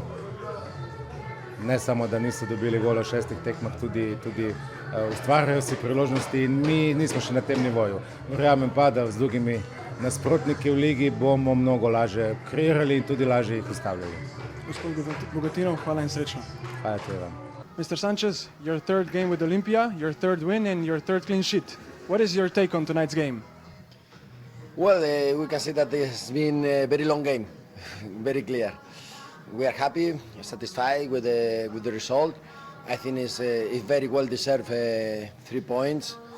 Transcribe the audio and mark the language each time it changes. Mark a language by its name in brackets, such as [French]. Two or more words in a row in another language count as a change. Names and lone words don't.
[Slovenian] Ne samo, da niso dobili gola v 6 tekmah, tudi ustvarjajo si priložnosti in mi nismo še na tem nivoju. Verjamem pa, da z drugimi nasprotniki v ligi bomo mnogo lažje kreirali in tudi lažje jih ustavljali. Gospod Bogatinov, hvala in srečno. Hvala tudi vam. [English] Mr. Sanchez, your third game with Olympia, your third win and your third clean sheet. What is your take on tonight's game? Well, we can say that it's been a very long game, very clear. We are happy, satisfied with the result. I think it's very well deserved 3 points.